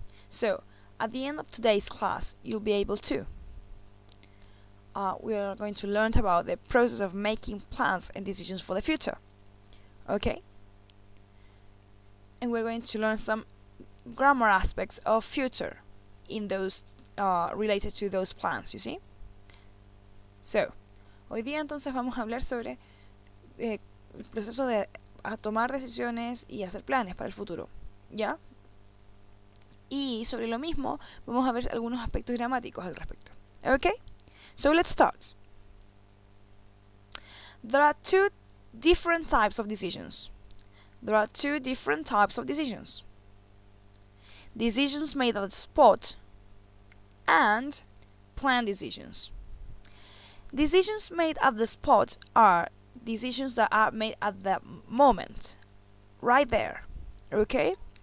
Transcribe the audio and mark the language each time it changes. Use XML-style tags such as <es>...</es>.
<en>So at the end of today's class, you'll be able to. We are going to learn about the process of making plans and decisions for the future, okay? And we're going to learn some grammar aspects of future in those related to those plans, you see?</en> <es>So, hoy día entonces vamos a hablar sobre el proceso de tomar decisiones y hacer planes para el futuro, ¿ya? Y sobre lo mismo vamos a ver algunos aspectos gramáticos al respecto.</es> <en>Okay? So let's start. There are two different types of decisions. There are two different types of decisions. Decisions made on the spot and planned decisions. Decisions made at the spot are decisions that are made at the moment, right there, okay?</en>